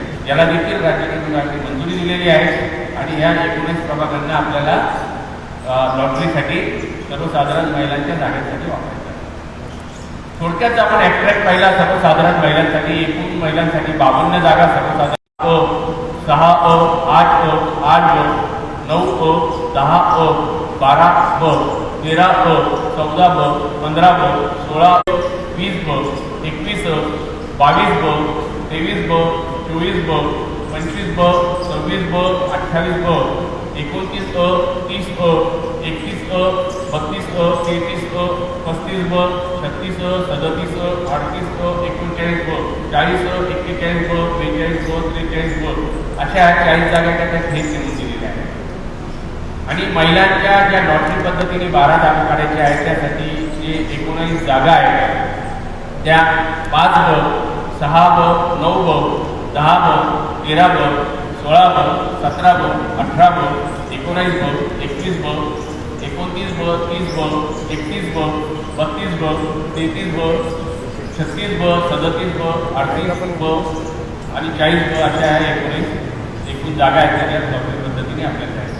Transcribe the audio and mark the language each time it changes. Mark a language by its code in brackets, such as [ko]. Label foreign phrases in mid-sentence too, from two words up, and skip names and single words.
[mr] याला देखील राज्य निवडणूक आयोगाने मंजुरी दिलेली आहे आणि या 19 प्रभागांना आपल्याला लॉटरीसाठी सर्वसाधारण महिलांच्या जागेसाठी वापरायचं. थोडक्यात आपण ॲक्ट्रॅक्ट पाहिला सर्वसाधारण महिलांसाठी एकूण महिलांसाठी 52 जागा सर्वसाधारण 6 अ 8 अ 8 ब 9 अ 10 अ 12 ब 13 अ 14 ब 15 ब 16 अ 20 ब 21 अ 22 ब 23 ब 24 ब 25 ब 26 ब 28 ब 29 अ 30 अ 31 अ 32 अ 33 अ 35 ब 36 अ 37 अ 38 अ 39 ब 40 अ 41 ब 42 ब 43 ब अशा 40 जागा त्या थेट नेमून दिलेल्या आहेत. आणि महिलांच्या ज्या लॉटरी पद्धतीने 12 जागा काढायच्या आहेत त्यासाठी जे 19 जागा आहेत त्या 5 ब 6 ब 9 ब 10 ब 13 ब 16 ब 17 ब 18 ब 19 ब 21 ब 29 ब 30 ब 31 ब 32 ब 33 ब 36 ब 37 ब 38 ब आणि 40 ब अशा 19 एकूण जागा आहेत त्या लॉटरी पद्धतीने आपल्याला द्यायच्या.